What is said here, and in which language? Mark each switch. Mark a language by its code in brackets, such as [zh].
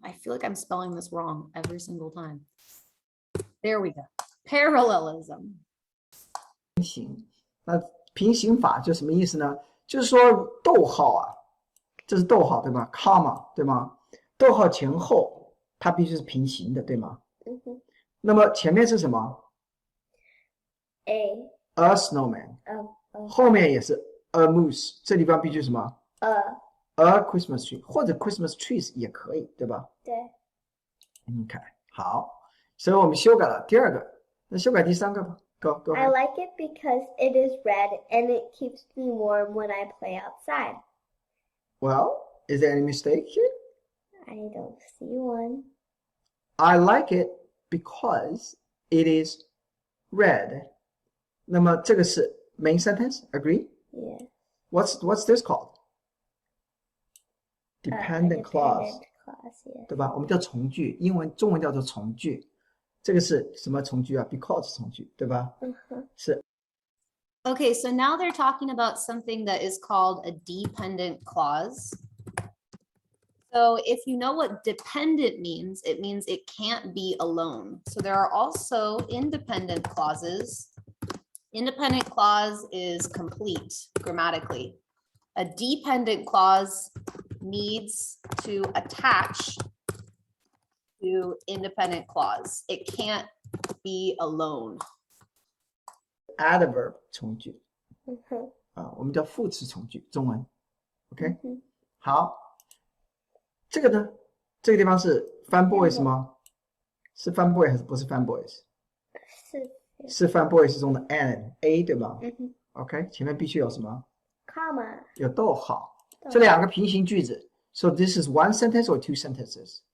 [en] I feel like I'm spelling this wrong every single time. There we go. Parallelism. [zh] 那平行法就什么意思呢？就是说逗号啊，这是逗号对吗 ？comma 对吗？逗号前后它必须是平行的对吗？那么前面是什么 ？ [en] A snowman， [zh] 后面也是 [en] a moose， [zh] 这地方必须什么 ？ [en] a Christmas tree [zh] 或者 Christmas trees 也可以，对吧？对。 OK， 好，所以我们修改了第二个，那修改第三个吧。 [en] Go I ahead. like it because it is red and it keeps me warm when I play outside. Well, is there any mistake here? I don't see one. I like it because it is red. [zh] 那么这个是 [en] main sentence, agree? Yeah. What's this called? Dependent clause, Dependent clause, yeah. [zh] 对吧？我们叫从句，中文叫做从句。这个是什么从句啊？ Because 从句，对吧？是 [en] Okay, so now they're talking about something that is called a dependent clause. So if you know what dependent means, it means it can't be alone. So there are also independent clauses. Independent clause is complete grammatically. A dependent clause needs to attach to independent clause. It can't be alone. [zh] Adverb 从句嗯哼，我们叫副词从句，中文。OK，嗯哼，好，这个呢，这个地方是 fan boys 吗？是 fan boy 还是不是 fan boys？ 是 fan boys 中的 an a 对吧嗯哼？OK，前面必须有什么？ [en] ，comma， [zh] 有逗号。这两个平行句子。 [en] So this is one sentence or two sentences?